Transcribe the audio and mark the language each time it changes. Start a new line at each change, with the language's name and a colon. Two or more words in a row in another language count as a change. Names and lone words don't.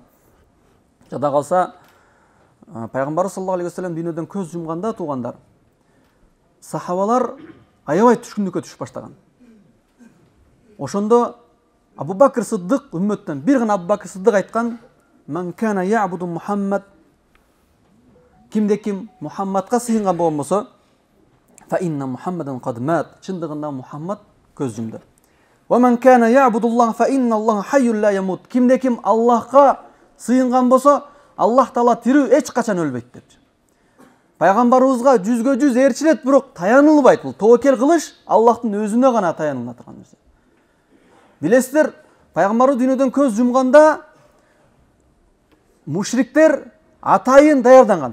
Kyrgyz: Жада калса, пайгамбарыбыз
Arabic: صلى الله عليه وسلم
Kyrgyz: дүйнөдөн көз жумганда туугандар, сахабалар аябай түшкүндүккө түшүп баштаган. Ошондо Абу Бакр Сыддык үммөттөн бир гана Абу Бакр Сыддык айткан:
Arabic: "من كان يعبد محمد",
Kyrgyz: кимде ким Мухаммадка сыйынган болгон болсо,
Arabic: "فإن محمدا قد مات",
Kyrgyz: чындыгында Мухаммад көз жумду.
Arabic: "ومن كان يعبد الله فإن الله حي لا يموت",
Kyrgyz: кимде ким Аллахка сыйынган болсо, Аллах Таала тирүү, эч качан өлбөйт депчи. Пайгамбарыбызга 100% ээрчилет, бирок таянылбайт. Бул тобокел кылыш Аллахтын өзүнө гана таянылат турган нерсе. Билесиздер, пайгамбарыбыз дүйнөдөн көз жумганда мушриктер атайын даярданган.